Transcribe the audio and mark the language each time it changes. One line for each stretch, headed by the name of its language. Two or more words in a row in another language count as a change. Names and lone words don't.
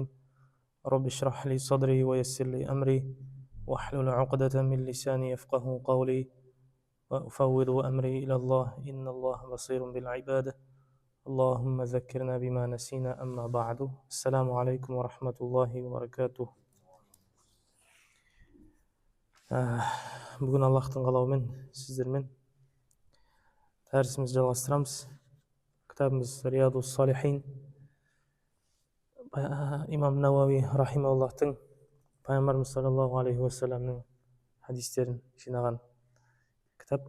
Arabic: رب اشرح لي صدري ويسر لي أمري واحلل عقدة من لساني يفقه قولي وأفوض أمري إلى الله إن الله بصير بالعباد. اللهم ذكرنا بما نسينا أما بعد. السلام عليكم ورحمة الله وبركاته.
Kazakh: Бүгін Аллахтың қалауымен сіздермен дәрісімізді жалғастырамыз. Кітабымыз Риядус Салихин. Имам Науави рахимауллахтың пайғамбарымыз
Arabic: صلى الله عليه وسلم
Kazakh: хадистерін жинаған кітап.